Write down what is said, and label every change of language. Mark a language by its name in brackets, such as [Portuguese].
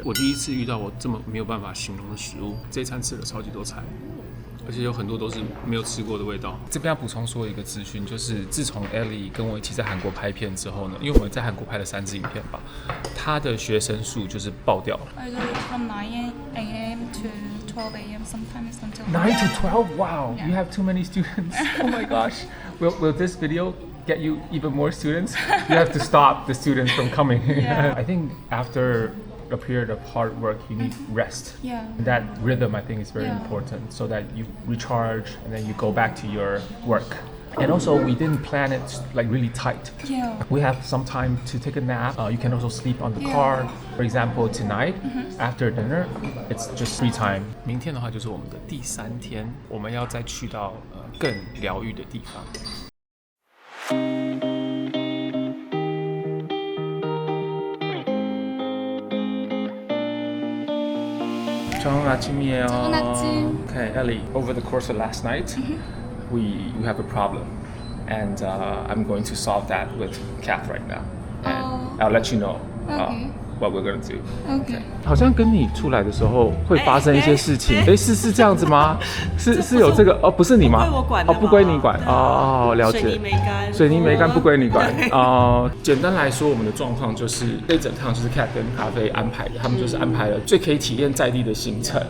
[Chinese] 我第一次遇到我这么没有办法形容的食物，这一餐吃了超级多菜。而且有很多都是没有吃过的味道。这边要补充说一个资讯，就是自从 Ellie 跟我一起在韩国拍片之后呢，因为我们在韩国拍了3支影片吧，她的学生数就是爆掉了。 [English] I do it from 9 a.m. to 12 a.m. sometimes until 9 to 12? Wow, you have too many students. Oh my gosh. Will this video get you even more students? You have to stop the students from coming. Yeah. I think after a period of hard work, you need rest. Yeah. That rhythm, I think, is very Yeah. important, so that you recharge and then you go back to your work. And also, we didn't plan it like really tight. Yeah. We have some time to take a nap. You can also sleep on the Yeah. car. For example, tonight, after dinner, it's just free time. [Chinese] 明天的话就是我们的第3天，我们要再去到更疗愈的地方。 [Korean] 좋은 아침이에요. 좋은 아침. [English] Okay, Ellie. Over the course of last night, we have a problem, and I'm going to solve that with Kath right now, and I'll let you know what we're gonna do. Okay. [Chinese] 好像跟你出来的时候会发生一些事情，是这样子吗？是有这个哦，不是你吗？不归我管的吗？哦，不归你管哦，了解。水泥没干，水泥没干不归你管哦。简单来说，我们的状况就是这整趟就是 Cat 跟咖啡安排的，他们就是安排了最可以体验在地的行程。